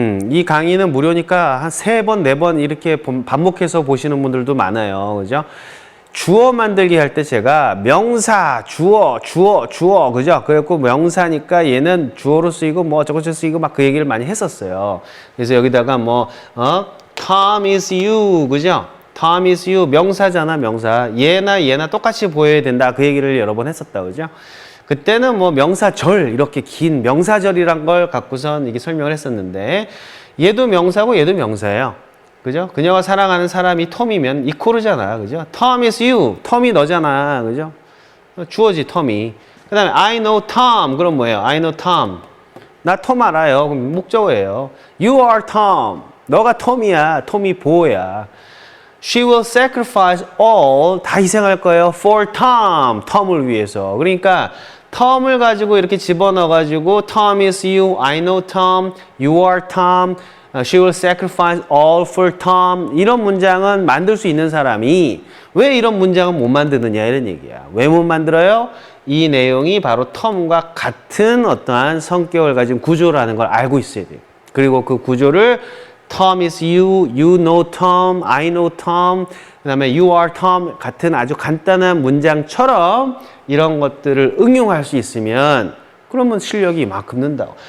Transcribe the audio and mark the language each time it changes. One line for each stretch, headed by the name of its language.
Korean: 이 강의는 무료니까 한 3번, 4번 이렇게 반복해서 보시는 분들도 많아요. 그죠? 주어 만들기 할 때 제가 명사, 주어, 그죠? 그래갖고 명사니까 얘는 주어로 쓰이고 뭐 저것저것 쓰이고 막 그 얘기를 많이 했었어요. 그래서 여기다가
English: Tom is you,
Korean: 그죠?
English: Tom is you,
Korean: 명사잖아, 명사. 얘나 똑같이 보여야 된다. 그 얘기를 여러 번 했었다, 그죠? 그때는 뭐 명사절, 이렇게 긴 명사절이란 걸 갖고선 이게 설명을 했었는데, 얘도 명사고 얘도 명사예요. 그죠? 그녀가 사랑하는 사람이 톰이면 이코르잖아. 그죠?
English: Tom is you.
Korean: 톰이 너잖아. 그죠? 주어지, 톰이. 그 다음에
English: I know Tom.
Korean: 그럼 뭐예요?
English: I know Tom.
Korean: 나 톰 알아요. 그럼 목적어예요.
English: You are Tom.
Korean: 너가 톰이야. 톰이 보호야.
English: She will sacrifice all.
Korean: 다 희생할 거예요.
English: For Tom.
Korean: 톰을 위해서. 그러니까 톰을 가지고 이렇게 집어넣어가지고
English: Tom is you. I know Tom. You are Tom. She will sacrifice all for Tom.
Korean: 이런 문장은 만들 수 있는 사람이 왜 이런 문장은 못 만드느냐 이런 얘기야. 왜 못 만들어요? 이 내용이 바로 톰과 같은 어떠한 성격을 가진 구조라는 걸 알고 있어야 돼요. 그리고 그 구조를
English: Tom is you, you know Tom,
Korean: I know Tom, 그 다음에
English: you are Tom
Korean: 같은 아주 간단한 문장처럼 이런 것들을 응용할 수 있으면 그러면 실력이 이만큼 는다고.